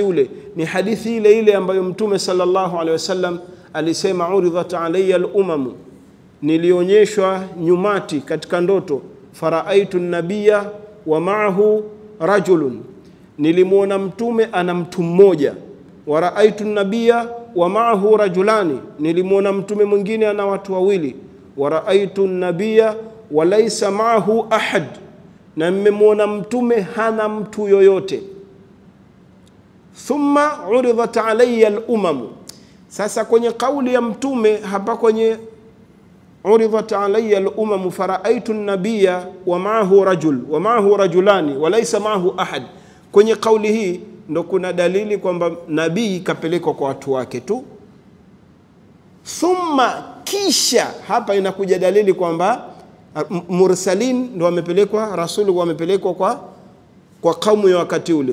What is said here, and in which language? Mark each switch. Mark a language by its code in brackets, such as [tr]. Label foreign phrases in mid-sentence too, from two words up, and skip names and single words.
[sw] ule, ni hadithi ile ile ambayo Mtume [ar] صلى الله عليه وسلم [sw] alisema, [ar] عرضت علي الأمم, [sw] nilionyeshwa nyumati katika ndoto, [ar] فرأيت نبيا ومعه رجل, [sw] nilimuona mtume ana mtu mmoja, [ar] ورأيت نبيا ومعه رجلان, [sw] nilimuona mtume mwingine ana watu wawili, [ar] ورأيت نبيا وليس معه أحد, [sw] na nimemuona mtume hana mtu yoyote. [ar] ثم عرضت علي الأمم. [sw] Sasa kwenye kauli ya mtume hapa, kwenye [ar] عرضت علي الأمم فرأيت النبي ومعه رجل ومعه رجلان وليس معه أحد, [sw] kwenye kauli hii ndo kuna dalili kwamba nabii kapelekwa kwa watu wake tu. Thumma, kisha, hapa inakuja dalili kwamba mursalin ndo wamepelekwa, rasulu wamepelekwa kwa kaumu ya wakati ule.